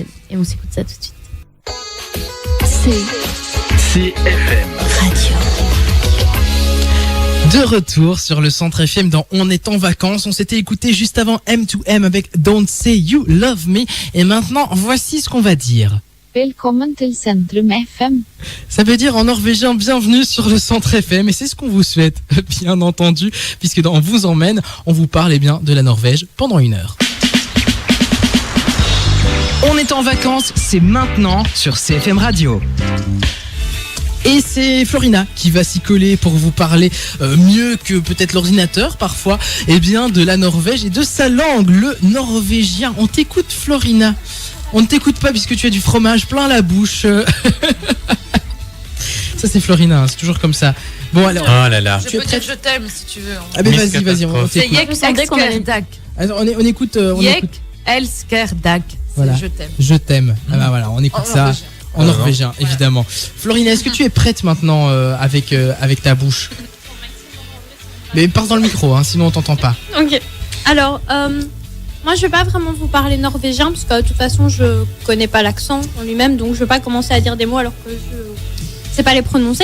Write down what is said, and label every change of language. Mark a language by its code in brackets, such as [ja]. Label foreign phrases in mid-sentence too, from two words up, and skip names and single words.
[fr] Et on s'écoute ça tout de suite. CFM Radio. De retour sur le Centre FM dans On est en vacances. On s'était écouté juste avant M2M avec Don't Say You Love Me. Et maintenant, voici ce qu'on va dire. [no] Velkommen til Centrum FM. [fr] Ça veut dire en norvégien bienvenue sur le Centre FM. Et c'est ce qu'on vous souhaite, bien entendu, puisque dans On vous emmène, on vous parle bien de la Norvège pendant 1 heure. On est en vacances, c'est maintenant sur CFM Radio. Et c'est Florina qui va s'y coller pour vous parler mieux que peut-être l'ordinateur parfois, bien de la Norvège et de sa langue, le norvégien. On t'écoute Florina. On ne t'écoute pas puisque tu as du fromage plein la bouche. Ça c'est Florina, c'est toujours comme ça. Bon alors. Oh là là. Je peux dire je t'aime si tu veux. Ah ben vas-y, on C'est t'écoute. [no] Yek elsker dag. [fr] Alors, on écoute. [no] Yek elsker dag. [fr] Voilà. Je t'aime. Je t'aime. Ah bah voilà, on écoute ça. En norvégien, évidemment. Florina, est-ce que tu es prête maintenant avec ta bouche ? Mais parle dans le micro, sinon on t'entend pas. Ok. Alors, moi je vais pas vraiment vous parler norvégien parce que de toute façon je connais pas l'accent en lui-même, donc je vais pas commencer à dire des mots alors que je sais pas les prononcer.